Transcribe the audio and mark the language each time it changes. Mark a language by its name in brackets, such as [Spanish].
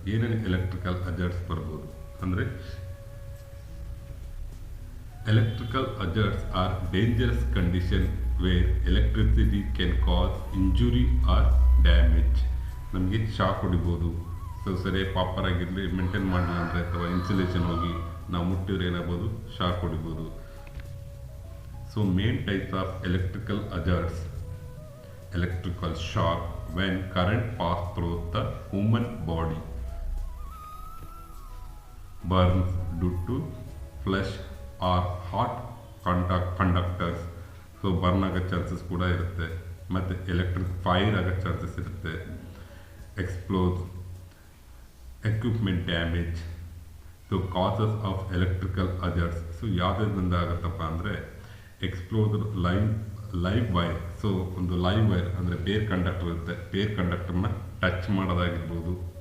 [Kannada] ಏನೇನು electrical hazards ಬರ್ಬೋದು ಅಂದರೆ, [English] electrical hazards are dangerous condition where electricity can cause injury or damage. [Kannada] ನಮಗೆ shock ಹೊಡಿಬೋದು, so ಸರಿಯಾಗಿ proper ಆಗಿರಲಿ ಮೇಂಟೈನ್ ಮಾಡಲಿಲ್ಲ ಅಂದರೆ ಅಥವಾ ಇನ್ಸುಲೇಷನ್ ಹೋಗಿ ನಾವು ಮುಟ್ಟಿದ್ರೆ ಏನಾಗ್ಬೋದು, shock ಹೊಡಿಬೋದು. [English] so main types of electrical hazards: electrical shock when current pass through the human body, burns due to flesh or hot conductors, [Kannada] so burn ಆಗೋ ಚಾನ್ಸಸ್ ಕೂಡ ಇರುತ್ತೆ. ಮತ್ತು ಎಲೆಕ್ಟ್ರಿಕ್ ಫೈರ್ ಆಗೋ ಚಾನ್ಸಸ್ ಇರುತ್ತೆ. ಎಕ್ಸ್ಪ್ಲೋಸ್, equipment damage. [English] So causes of electrical hazards. So [Kannada] ಯಾವುದರಿಂದ ಆಗುತ್ತಪ್ಪ ಅಂದರೆ [English] Exposed live wire. So [Kannada] ಒಂದು live wire ಅಂದರೆ [English] Bare conductor ಇರುತ್ತೆ, bare ಕಂಡಕ್ಟರ್ನ touch ಮಾಡೋದಾಗಿರ್ಬೋದು.